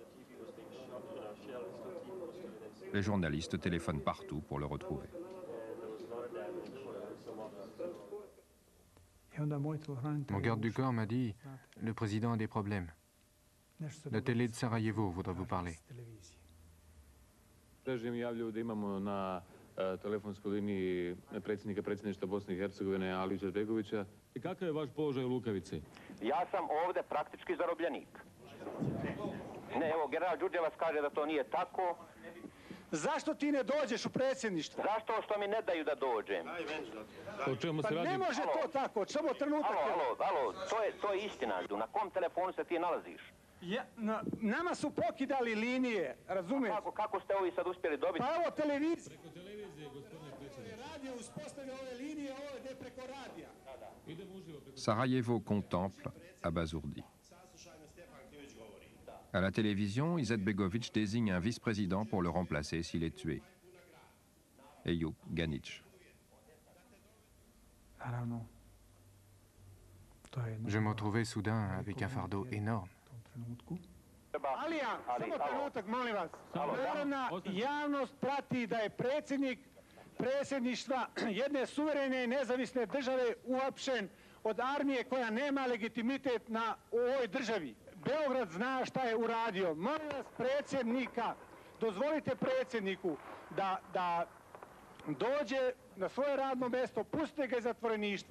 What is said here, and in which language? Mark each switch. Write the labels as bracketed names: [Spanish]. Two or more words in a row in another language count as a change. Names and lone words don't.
[French] Les journalistes téléphonent partout pour le retrouver. Mon garde du corps m'a dit « Le président a des problèmes. La télé de Sarajevo voudrait vous parler. » [Bosnian] Režim javljaju da imamo na telefonskoj liniji predsjednika predsjedništva Bosne I Hercegovine Aliju Izetbegovića. I kakav je vaš položaj u Lukavici? Ja sam ovde praktički zarobljenik. Ne, evo, general Đurđevac kaže da to nije tako. Zašto ti ne dođeš u predsjedništvo? Zašto što mi ne daju da dođem? O čemu se Pa radi? ne može to tako, samo trenutak. Alo, to je istina. Na kom telefonu se ti nalaziš? Nama su pokidali linije, razumiješ? Kako ste ovi sad uspjeli dobiti? Pa evo televizija. Preko televizije, gospodine predsjedniče. Radio uspostavlja ove linije, ovo je preko radija. [French] Sarajevo contemple, abasourdi. À la télévision, Izetbegović désigne un vice-président pour le remplacer s'il est tué. Ejup Ganić. Je me retrouvais soudain avec un fardeau énorme. [Bosnian] Alija, samo trenutak, molim vas. Narodna javnost prati da je predsjedništva jedne suverene i nezavisne države uhapšen od armije koja nema legitimitet u ovoj državi. Beograd zna šta je uradio. Molim vas predsjednika, dozvolite predsjedniku da dođe na svoje radno mjesto, pustite ga iz zatvoreništva.